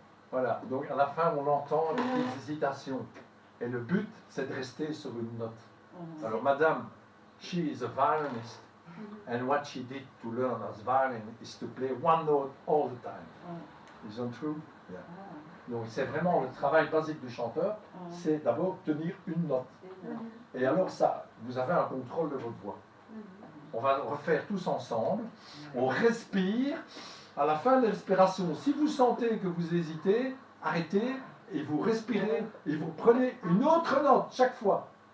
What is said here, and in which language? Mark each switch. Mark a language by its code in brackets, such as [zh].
[fr] Voilà, donc à la fin on entend des petites hésitations. Et le but c'est de rester sur une note. Alors madame, [en] she is a violinist and what she did to learn as violin is to play one note all the time. Isn't true? Yeah. [fr] Donc c'est vraiment le travail basique du chanteur, c'est d'abord tenir une note. Et alors ça, vous avez un contrôle de votre voix. On va le refaire tous ensemble. On respire. À la fin de la respiration, si vous sentez que vous hésitez, arrêtez et vous respirez et vous prenez une autre note chaque fois.